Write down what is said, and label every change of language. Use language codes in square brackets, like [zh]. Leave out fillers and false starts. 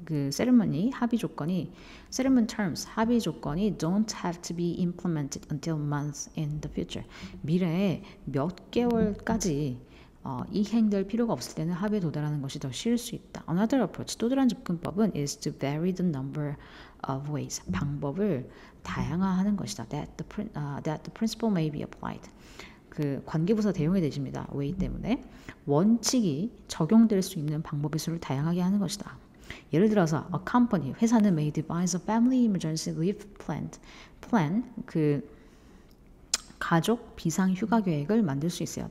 [ko] 세레머니 합의 조건이 [en] settlement terms [ko] 합의 조건이 [en] don't have to be implemented until months in the future. [ko] 미래에 몇 개월까지 이행될 필요가 없을 때는 합의에 도달하는 것이 더 쉬울 수 있다. [en] Another approach, [ko] 또 다른 접근법은 [en] is to vary the number of ways. [ko] 방법을 다양화하는 것이다. [en] That the principle may be applied. [ko] 그 관계부사 대용이 되십니다. way 때문에 원칙이 적용될 수 있는 방법의 수를 다양하게 하는 것이다. 예를 들어서 [en] a company, [ko] 회사는 [en] may devise a family emergency leave plan, [ko] 그 가족 비상 휴가 계획을 만들 수 있어요.